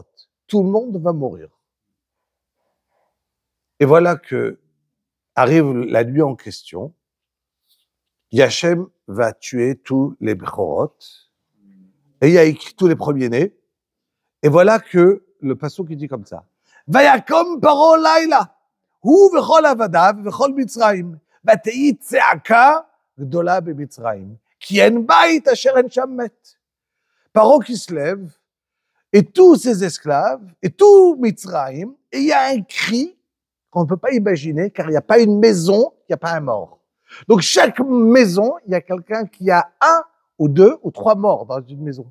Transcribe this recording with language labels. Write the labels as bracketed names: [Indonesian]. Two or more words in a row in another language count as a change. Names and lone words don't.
[French] Tout le monde va mourir. Et voilà que arrive la nuit en question. Yachem va tuer tous les Bechorot. Et il a écrit tous les premiers-nés. Et voilà que le pasuk qui dit comme ça. [Hebrew] ויקם פרעה לילה. הוא וכל עבדיו וכל מצרים ותהי צעקה גדולה במצרים. כי אין בית אשר אין שם מת. [French] Paro qui se lève, et tous ses esclaves, et tout Mitzrayim, et il y a un cri qu'on ne peut pas imaginer, car il n'y a pas une maison, il n'y a pas un mort. Donc, chaque maison, il y a quelqu'un qui a un ou deux ou trois morts dans une maison.